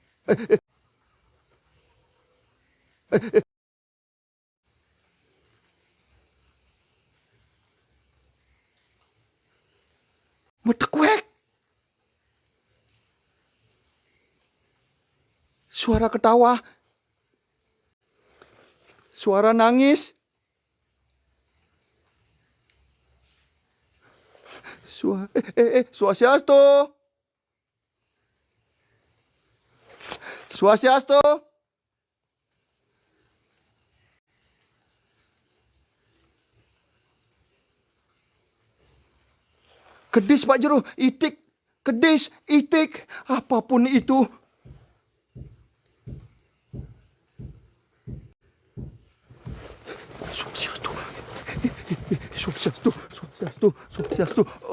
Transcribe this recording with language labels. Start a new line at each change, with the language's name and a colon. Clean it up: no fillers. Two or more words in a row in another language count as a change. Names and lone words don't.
Indonesian: Metekwek. Suara ketawa. Suara nangis. Swastiastu. Swastiastu. Kedis Pak Jero, itik, kedis, itik, apapun itu. Swastiastu. Swastiastu, swastiastu, swastiastu.